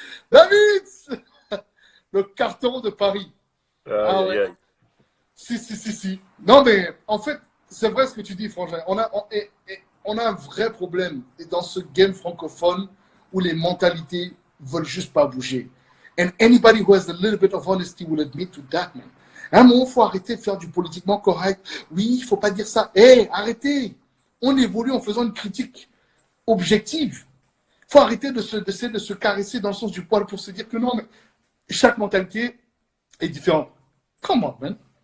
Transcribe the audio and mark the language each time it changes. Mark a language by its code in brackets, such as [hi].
[fr] David, le carton de Paris. Ah ouais. Si. Non, mais en fait, c'est vrai ce que tu dis, Frangin. On a un vrai problème dans ce game francophone où les mentalités veulent juste pas bouger. [en] And anybody who has a little bit of honesty will admit to that, man. [fr] À un moment, il faut arrêter de faire du politiquement correct. Oui, il faut pas dire ça. Hé, arrêtez. On évolue en faisant une critique objective. Il faut arrêter d'essayer de se caresser dans le sens du poil pour se dire que non, mais chaque mentalité est différente. [en] Come on, man.